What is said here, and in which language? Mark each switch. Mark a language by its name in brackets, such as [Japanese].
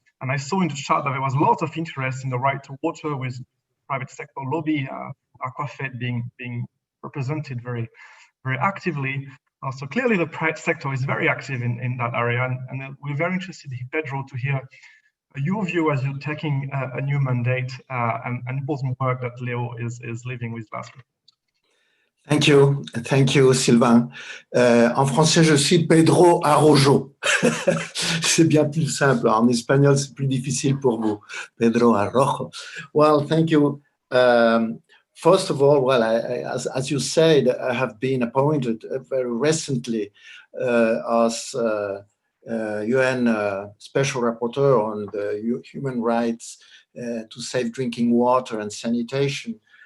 [English] And I saw in the chat that there was lots of interest in the right to water, with private sector lobby, Aquafed being represented very actively. So clearly the private sector is very active in that area. And we're very interested, Pedro, to hear your view as you're taking a new mandate and important work that Leo is leaving with last week. Thank you, Sylvain. [French] En français, je suis Pedro Arrojo. C'est bien plus simple. En espagnol, c'est plus difficile pour vous. [English] Pedro Arrojo. Well, thank you. First of all, well, as you said, I have been appointed very recently as UN Special Rapporteur on the human rights to safe drinking water and sanitation.